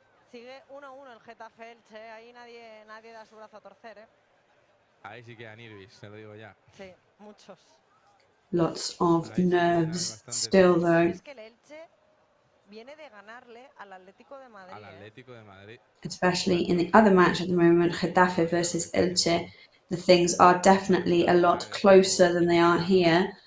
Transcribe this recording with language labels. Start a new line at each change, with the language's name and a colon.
Spanish: Sigue 1-1 el Getafe Elche. Ahí nadie da su brazo a torcer, Ahí sí quedan nervios, se lo digo ya. Sí, muchos.
English: Lots of nerves still though.
Spanish: Es que el Elche viene de ganarle al Atlético de Madrid. Al Atlético de Madrid.
English: Especially in the other match at the moment, Getafe versus Elche, the things are definitely a lot closer than they are here.